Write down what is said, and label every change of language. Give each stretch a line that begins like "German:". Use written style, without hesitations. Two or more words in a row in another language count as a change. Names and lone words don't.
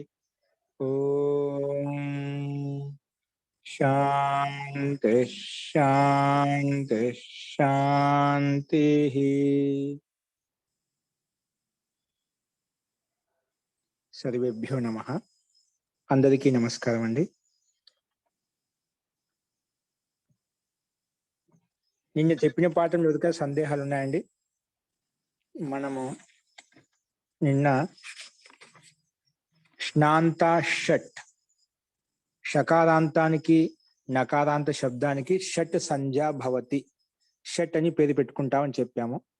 Sanskrit: ओम शांति शांति शांति। सर्वेभ्यो नमः।
Telugu: అందరికీ నమస్కారం అండీ। నిన్న చెప్పిన పాఠంలో ఏదైనా సందేహాలు ఉన్నాయండి? మనము నిన్న ష్నాంత షట్ షకారాంతానికి నకారాంత శబ్దానికి
Sanskrit: షట్ సంజ్ఞా భవతి,
Telugu: షట్ అని పేరు పెట్టుకుంటామని చెప్పాము.